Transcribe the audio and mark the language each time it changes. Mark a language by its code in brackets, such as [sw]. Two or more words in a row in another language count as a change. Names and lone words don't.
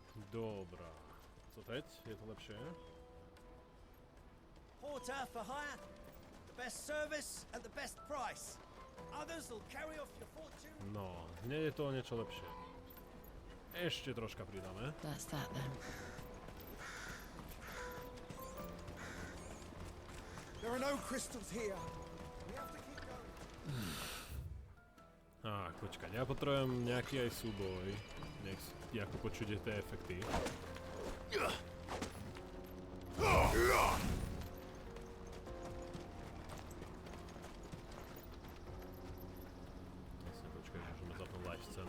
[cs] Dobrá. Co teď? [sk] Je to lepšie? [en] Porter for hire. The best service at the best price. Others will carry off your fortune. [sk] No, hneď je to o niečo lepšie. Ešte troška pridáme. [en] That's that then. There are no crystals here. We have to keep going. [sk] Počkať, ja potrebujem nejaký aj súboj. Nech ako počuť tie efekty. Vlastne počkaj, môžeme zapnúť live scénu.